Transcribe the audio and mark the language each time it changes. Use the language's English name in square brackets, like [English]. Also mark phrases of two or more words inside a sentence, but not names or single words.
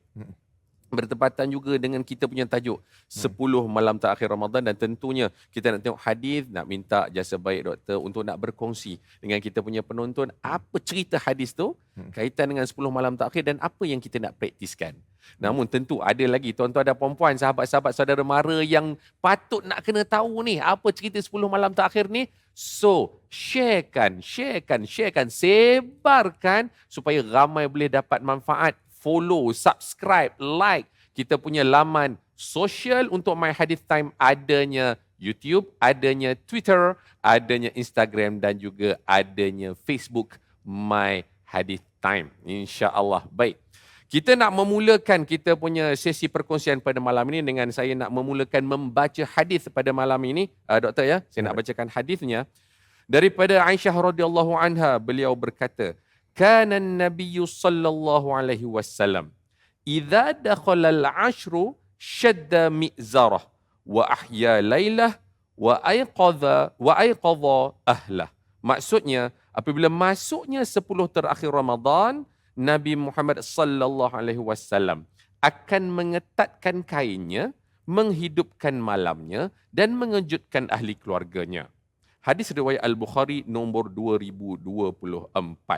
[Malay] Bertepatan juga dengan kita punya tajuk 10 malam terakhir Ramadan, dan tentunya kita nak tengok hadis, nak minta jasa baik doktor untuk nak berkongsi dengan kita punya penonton apa cerita hadis tu kaitan dengan 10 malam terakhir dan apa yang kita nak praktiskan. Namun tentu ada lagi tuan-tuan dan puan-puan, sahabat-sahabat saudara mara yang patut nak kena tahu ni apa cerita 10 malam terakhir ni. So, sharekan, sebarkan supaya ramai boleh dapat manfaat. [English] Follow, subscribe, like [Malay] kita punya laman sosial untuk My Hadith Time, adanya YouTube, adanya Twitter, adanya Instagram dan juga adanya Facebook My Hadith Time. InsyaAllah. Baik. Kita nak memulakan kita punya sesi perkongsian pada malam ini dengan saya nak memulakan membaca hadis pada malam ini. Doktor ya, saya nak bacakan hadisnya. Daripada Aisyah [Arabic] رضي الله عنها, [Malay] beliau berkata, [Arabic] كان النبي صلى الله عليه وسلم إذا دخل العشر شد مئزره وأحيا ليله وأيقظ أهله. [Malay] Maksudnya, apabila masuknya 10 terakhir Ramadan, Nabi Muhammad [Arabic] صلى الله عليه وسلم [Malay] akan mengetatkan kainnya, menghidupkan malamnya dan mengejutkan ahli keluarganya. Hadis riwayat Al-Bukhari nombor 2024.